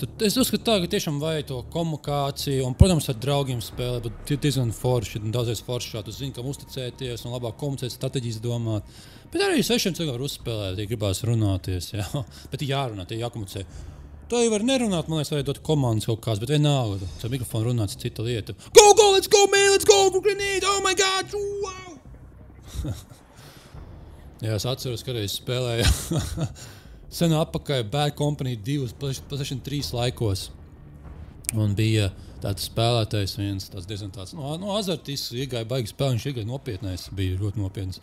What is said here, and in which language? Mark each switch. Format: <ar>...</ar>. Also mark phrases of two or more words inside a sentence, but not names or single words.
<lv>Tad es uzskatu tā, ka tiešām vajag to komunikāciju, un, protams, ar draugiem spēlēt, bet diezgan forši, daudzreiz foršā, tu zini, kam uzticēties un labāk komunicēt, strateģijas domāt. Bet arī 6 cilvēkiem var uzspēlēt, ja gribās runāties, jā. Bet jārunā, tie jākomunicē. Tā jau var nerunāt, man liekas, vajag dot komandas kaut kāds, bet vienalga. Ar mikrofonu runāts cita lieta.</lv> <en>Go, let's go, man, let's go, grenade, oh my god, wow!</en> <lv>Jā, es atceros, ka reiz spēlēju sen atpakaļ Bad Company 2, PlayStation 3 laikos. Un bija tāds spēlētājs viens, tāds diezgan tāds, azartisks, iegāja baigi spēlē, viņš iegāja nopietnais, bija ļoti nopietns.</lv>